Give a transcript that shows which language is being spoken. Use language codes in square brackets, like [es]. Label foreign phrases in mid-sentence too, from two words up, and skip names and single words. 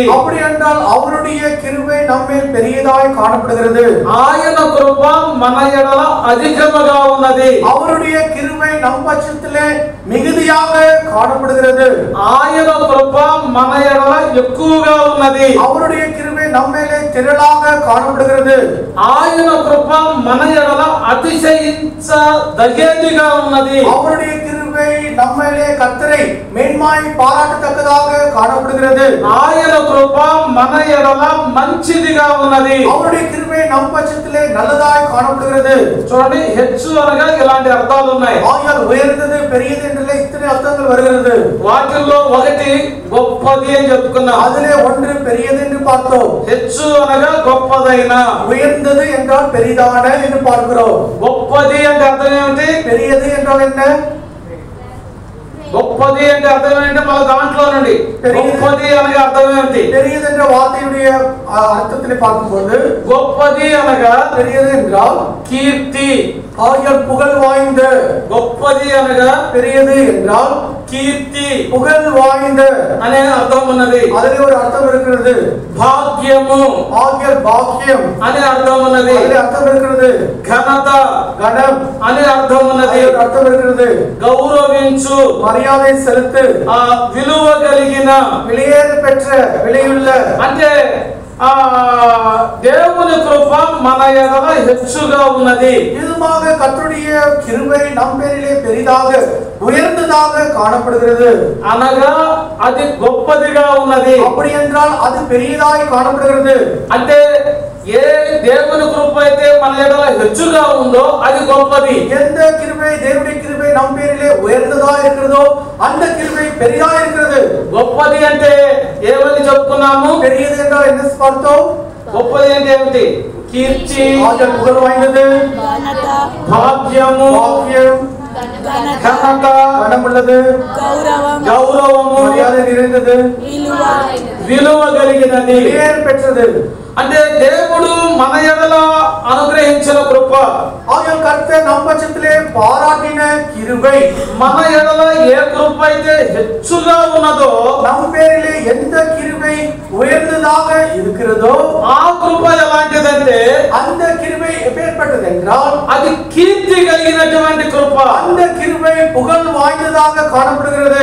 [ta] அப்படி என்றால் அவருடைய கிருபை நம்மேல் பெரியதாய் காணப்படுகிறது. [te] ఆయన కృప మన ఎడల అధికముగా ఉన్నది. [ta] அவருடைய கிருபை நம் பட்சத்திலே மிகுதியாக காணப்படுகிறது. [te] ఆయన కృప మన ఎడల ఎక్కువగా ఉన్నది. [ta] அவருடைய கிருபை நம்மேலே திரளாக காணப்படுகிறது. [te] ఆయన కృప మన ఎడల అతిశయించదగేదిగా ఉన్నది. [ta] அவருடைய கிருபை நம்மேலே கர்த்தரை மேன்மாய் பாராட்டத்தக்கதாக காணப்படுகிறது. [te] ఆయన కృప మన ఎడల మంచిదిగా ఉన్నది. [ta] அவருடைய கிருபை நம் பட்சத்திலே நல்லதாய் காணப்படுகிறது. [te] చూడండి, హెచ్చు అనగా ఇలాంటి అర్థాలు ఉన్నాయి. [ta] ஆகையால் உயர்ந்தது பெரியது என்றே இத்தனை அர்த்தங்கள் வருகிறது. [te] వాటిల్లో ఒకటి గొప్పది అని చెప్పుకున్నాం. [ta] அதிலே ஒன்று பெரியது என்று பார்த்தோம். [te] హెచ్చు అనగా గొప్పదైన. [ta] உயர்ந்தது என்றால் பெரிதான என்று பார்க்கிறோம். [te] గొప్పది అంటే అర్థం ఏమిటి? [ta] பெரியது என்றால் என்ன? [te] గొప్పది అంటే అర్థం ఏంటంటే మన దాంట్లో నుండి గొప్పది అనగా అర్థం ఏమిటి? [ta] பெரியது என்ற வார்த்தையுடைய அர்த்தத்திலே பார்க்கும்போது, [te] గొప్పది అనగా [ta] பெரியது என்றால் [te] కీర్తి. [ta] ஆகியோர் புகழ் வாய்ந்த. [te] గొప్పది అనగా [ta] பெரியது என்றால் [te] కీర్తి, [ta] புகழ் வாய்ந்த [te] అనే అర్థం ఉన్నది. [ta] அதிலே ஒரு அர்த்தம் இருக்கிறது. [te] భాగ్యము [ta] ஆகியோர் பாக்கியம் [te] అనే అర్థం ఉన్నది. [ta] அதிலே அர்த்தம் இருக்கிறது. [te] ఘనత [ta] கணம் [te] అనే అర్థం ఉన్నది. [ta] அதிலே ஒரு அர்த்தம் இருக்கிறது. [te] గౌరవించు, [ta] மரியாதை செலுத்து, [te] విలువ కలిగిన, [ta] விலையேற பெற்ற, விலையுள்ள. [te] అంటే దేవుని కృప మన ఎడల హెచ్చుగా ఉన్నది. [ta] இதுமாக கர்த்தருடைய கிருபை நம் பேரிலே பெரிதாக உயர்ந்ததாக காணப்படுகிறது. [te] అనగా అది గొప్పదిగా ఉన్నది. [ta] அப்படி என்றால் அது பெரியதாய் காணப்படுகிறது. [te] అంటే ఏ దేవుని కృప అయితే మన ఎడల హెచ్చుగా ఉందో అది గొప్పది. [ta] எந்த கிருபை தேவனுடைய கிருபை நம் பேரிலே உயர்ந்ததா இருக்கிறதோ அந்த கிருபை பெரிதா இருக்கிறது. [te] గొప్పది అంటే ఏమని చెప్పుకున్నాము? [ta] பெரியது என்றால் என்ன பார்த்தோம்? [te] గొప్పది అంటే ఏమిటి? కీర్తి, [ta] ஆகியோர் புகழ் வாய்ந்தது, [te] భాగ్యము, [ta] பாக்கியம், [te] ఘనత, [ta] கனமுள்ளது, [te] గౌరవము, [ta] மரியாதை நிறைந்தது, [te] విలువ కలిగినది, [ta] விலையேற பெற்றது. [te] అంటే దేవుడు మన ఎడల అనుగ్రహించిన కృప, [ta] ஆகியோர் கர்த்தர் நம் பட்சத்திலே பாராட்டின கிருபை, [te] మన ఎడల ఏ కృప అయితే హెచ్చుగా ఉన్నదో [ta] நம் பேரிலே எந்த கிருபை உயர்ந்ததாக இருக்கிறதோ [te] ఆ కృప ఎలాంటిదంటే [ta] அந்த கிருபை எப்பேற்பட்டது என்றால் [te] అది కీర్తి కలిగినటువంటి కృప, [ta] அந்த கிருபை புகழ் வாய்ந்ததாக காணப்படுகிறது.